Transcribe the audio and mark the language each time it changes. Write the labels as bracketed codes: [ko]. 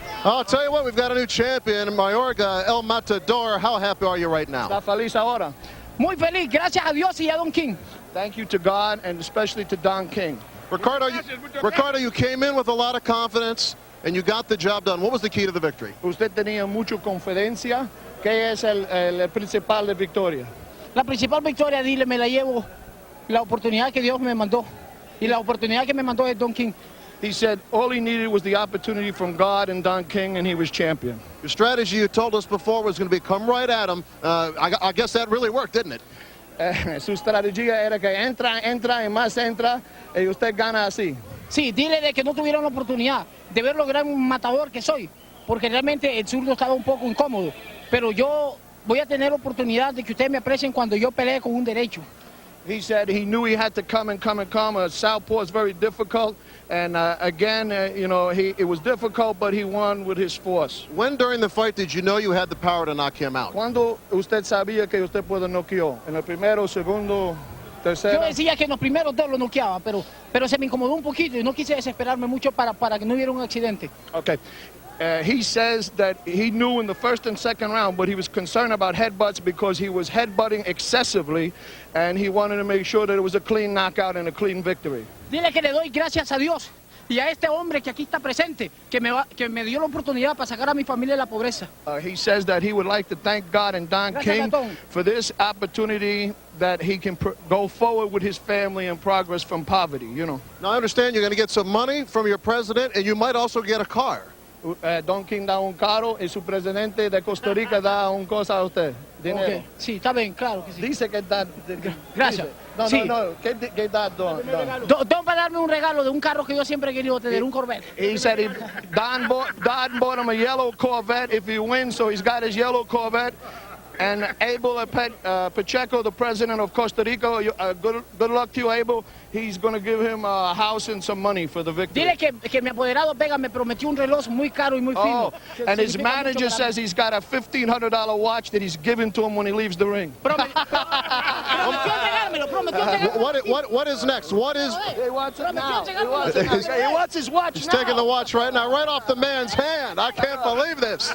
[en] I'll tell you what, we've got a new champion, Mayorga El Matador. How happy are you right now? [es] Está feliz ahora. Muy feliz, gracias a Dios y a Don King. [en] Thank you to God and especially to Don King. Ricardo, you came in with a lot of confidence and you got the job done. What was the key to the victory? [es] Usted tenía mucha confidencia. ¿Qué es el principal de victoria? La principal victoria, dile, me la llevo la oportunidad que Dios me mandó. Y la oportunidad que me mandó es Don King. [en] He said all he needed was the opportunity from God and Don King, and he was champion. Your strategy, you told us before, was going to be come right at him. I guess that really worked, didn't it? [es] Su estrategia era que entra y más entra, y usted gana así. Sí, dile de que no tuvieron la oportunidad de ver lo gran matador que soy, porque realmente el zurdo estaba un poco incómodo. Pero yo voy a tener oportunidad de que ustedes me aprecien cuando yo pelee con un derecho. [en] He said he knew he had to come. Southpaw is very difficult. And again, it was difficult, but he won with his force. When during the fight did you know you had the power to knock him out? [es] Cuando usted sabía que usted puede noquear? En el primero, segundo, tercero. Yo decía que en los primeros 2 lo noqueaba, pero se me incomodó un poquito y no quise desesperarme mucho para que no hubiera un accidente. [en] Okay. He says that he knew in the first and second round, but he was concerned about headbutts because he was headbutting excessively, and he wanted to make sure that it was a clean knockout and a clean victory. [es] Dile que le doy gracias a Dios y a este hombre que aquí está presente, que me dio la oportunidad para sacar a mi familia de la pobreza. [en] He says that he would like to thank God and Don King for this opportunity that he can go forward with his family and progress from poverty, Now, I understand you're going to get some money from your president, and you might also get a car. [es] Don King da un carro y su presidente de Costa Rica da un cosa a usted. Dinero. Okay. Sí, está bien, claro que sí. Dice que da. Gracias. No, sí. No. ¿Qué da Don? Don va a darme un regalo de un carro que yo siempre he querido tener, un Corvette. [en] He said Don bought him a yellow Corvette if he wins, so he's got his yellow Corvette. And Abel Pacheco, the president of Costa Rica, good luck to you, Abel. He's going to give him a house and some money for the victory. Dile que mi apoderado Vega me prometió un reloj muy caro y muy fino. And his manager says he's got a $1,500 watch that he's giving to him when he leaves the ring. What is next? What is? He wants it now. He wants his watch. He's taking the watch right now, right off the man's hand. I can't believe this.